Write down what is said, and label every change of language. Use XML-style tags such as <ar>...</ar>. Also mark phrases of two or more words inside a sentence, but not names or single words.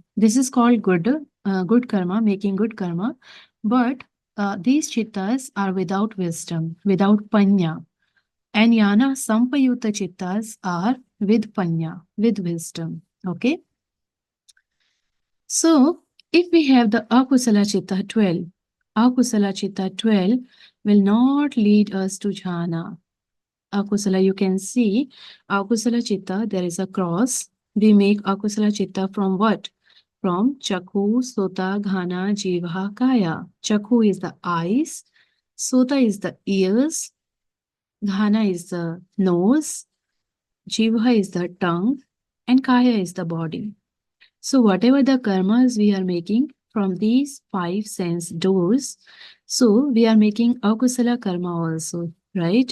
<en>This is called good karma, making good karma. But these Cittas are without wisdom, without panya. And</en> <pi>Yana Sampayutta Cittas</pi> <en>are with panya, with wisdom. Okay. So if we have the</en> <pi>akusala citta</pi> <en>12,</en> <pi>akusala citta</pi> <en>12 will not lead us to jhana. Akusala, you can see</en> <pi>akusala citta,</pi> <en>there is a cross. We make</en> <pi>akusala citta</pi> <en>from what?</en> <pi>From chakhu, sota, ghana, jivha, kaya.</pi> <en>Chakhu is the eyes, sota is the ears, ghana is the nose, jivha is the tongue, and kaya is the body. So whatever the karmas we are making from these 5 sense doors, so we are making</en> <pi>akusala karma</pi> <en>also, right?</en>